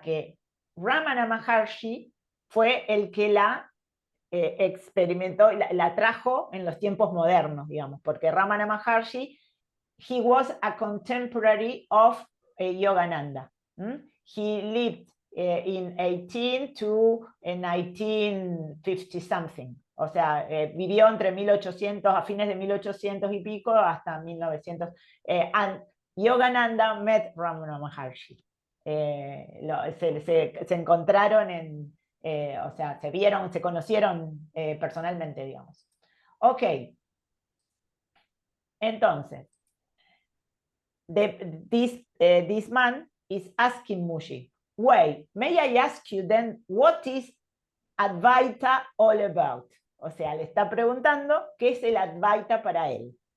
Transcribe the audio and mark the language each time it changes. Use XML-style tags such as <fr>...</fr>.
<es>Que Ramana Maharshi fue el que la experimentó, la trajo en los tiempos modernos, digamos, porque Ramana Maharshi,</es> <en>he was a contemporary of Yogananda. He lived in 18 to 1950 something.</en> <es>O sea, vivió entre 1800, a fines de 1800 y pico, hasta 1900.</es> <en>And Yogananda met Ramana Maharshi.</en> <es>Se encontraron o sea, se conocieron personalmente, digamos.</es> <en>Ok. Entonces, this man is asking Mooji, wait, may I ask you then, what is Advaita all about?</en> <es>O sea, le está preguntando qué es el Advaita para él.</es>